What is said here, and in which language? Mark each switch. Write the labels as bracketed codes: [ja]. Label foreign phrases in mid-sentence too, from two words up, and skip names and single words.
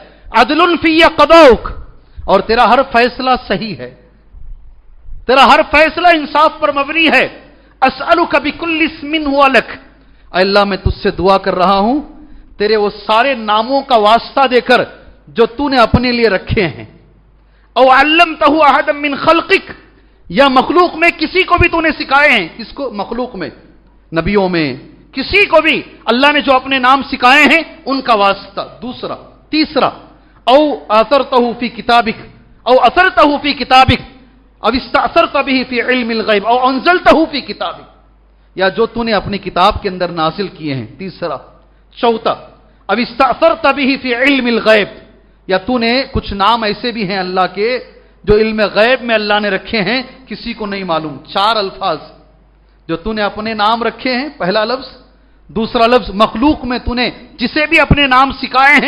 [ar] عدل فی قضاؤک، [ur] اور تیرا ہر فیصلہ صحیح ہے، تیرا ہر فیصلہ انصاف پر مبنی ہے. [ar] اسألک بکل اسم ہوا لک، [ur] اے اللہ میں تجھ سے دعا کر رہا ہوں تیرے وہ سارے ناموں کا واسطہ دے کر جو تو نے اپنے لیے رکھے ہیں. [ar] او علمتہ احدا من خلقک، [ur] یا مخلوق میں کسی کو بھی تو نے سکھائے ہیں. کس کو؟ مخلوق میں، نبیوں میں، کسی کو بھی اللہ نے جو اپنے نام سکھائے ہیں ان کا واسطہ. دوسرا. تیسرا، [ar] او اثرتہ فی کتابک، او اثرتہ فی کتابک، او استأثرت به فی علم الغیب، او انزلتہ فی کتابک، [ur] یا جو تو نے اپنی کتاب کے اندر نازل کیے ہیں. تیسرا. چوتھا، [ar] او استأثرت به فی علم الغیب، [ur] یا تو نے کچھ نام ایسے بھی ہیں اللہ کے جو علم غیب میں اللہ نے رکھے ہیں، کسی کو نہیں معلوم. چار الفاظ جو تو نے اپنے نام رکھے ہیں. پہلا لفظ. دوسرا لفظ مخلوق میں تو نے جسے بھی اپنے نام سکھائے ہیں.